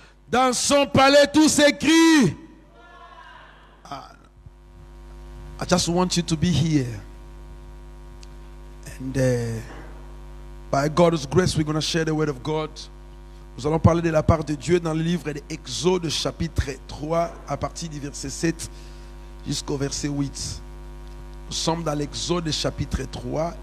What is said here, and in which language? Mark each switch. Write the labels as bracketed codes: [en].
[fr] Dans son palais, tout s'écrit. [en] I just want you to be here. And by God's grace, we're going to share the word of God. [fr] Nous allons parler de la part de Dieu dans le livre de Exode, chapitre 3, à partir du verset 7 jusqu'au verset 8. Nous sommes dans l'Exode, chapitre 3.